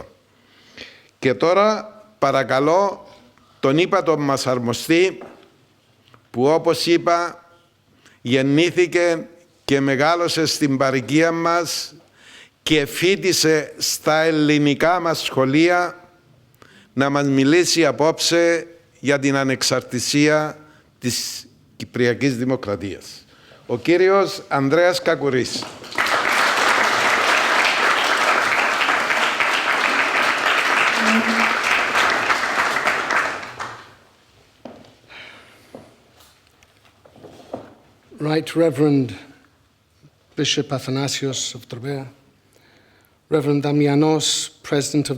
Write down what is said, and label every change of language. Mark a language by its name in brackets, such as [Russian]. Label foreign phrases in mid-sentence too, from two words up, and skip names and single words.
[Greek] Και τώρα παρακαλώ τον ύπατο μας Αρμοστή, που όπως είπα γεννήθηκε και μεγάλωσε στην παροικία μας και φοιτησε στα ελληνικά μας σχολεία, να μας μιλήσει απόψε για την ανεξαρτησία της Κυπριακής Δημοκρατίας. Ο κύριος Ανδρέας Κακουρής. [English] Right Reverend Bishop Athanasios of Trebea, Reverend Damianos, President of